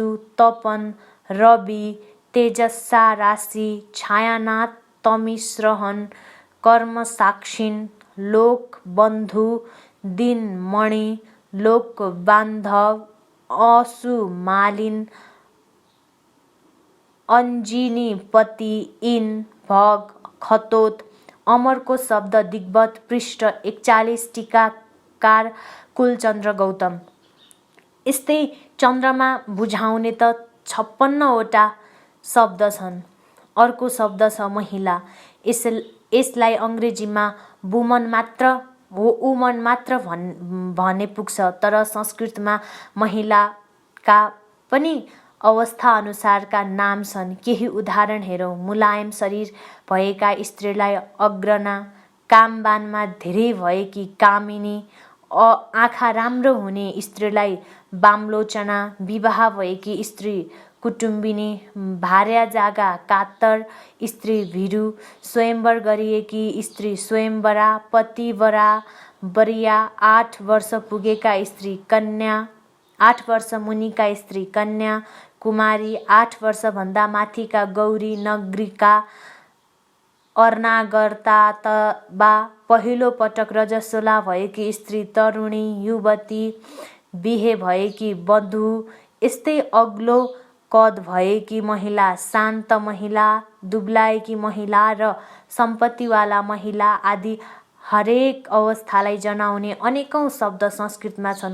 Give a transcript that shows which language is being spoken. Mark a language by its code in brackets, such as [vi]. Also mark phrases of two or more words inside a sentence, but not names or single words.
[sa] तपन, रवि, तेजस्सा, राशि, छायानाथ, तमिश्रहन, कर्मसाक्षिण, लोक बन्धु, दिनमणि, लोक बान्धव, असुमालिन, अञ्जिनीपति, इन, भग, खतोत। [ne] अमरको शब्द दिग्बत, पृष्ठ 41, टीकाकार कुलचन्द्र गौतम। यस्तै चन्द्रमा बुझाउने त 56वटा शब्द छन्। अर्को शब्द छ महिला। यसलाई अङ्ग्रेजीमा वुमन मात्र भने पुग्छ, तर संस्कृतमा महिलाका पनि अवस्था अनुसारका नाम छन्। केही उदाहरण हेरौँ। मुलायम शरीर भएका स्त्रीलाई अग्रणा, कामबानमा धेरै भएकी कामिनी, आँखा राम्रो हुने स्त्रीलाई वामलोचना, विवाह भएकी स्त्री कुटुम्बिनी, भार्या जागा कातर स्त्री भिरु, स्वयंवर गरिएकी स्त्री स्वयंवरा, पतिवरा, वरिया, 8 वर्ष पुगेका स्त्री कन्या, 8 वर्ष मुनिका स्त्री कन्या, कुमारी, 8 वर्षभन्दा माथिका गौरी, नगरिका, अर्नागरता, पहिलो पटक रजस्वला भएकी स्त्री तरुणी, युवती, बिहे भएकी वधु, यस्तै अग्लो कद भएकी महिला, शान्त महिला, दुब्लाएकी महिला र सम्पत्तिवाला महिला आदि हरेक अवस्थालाई जनाउने अनेकौं शब्द संस्कृतमा छन्।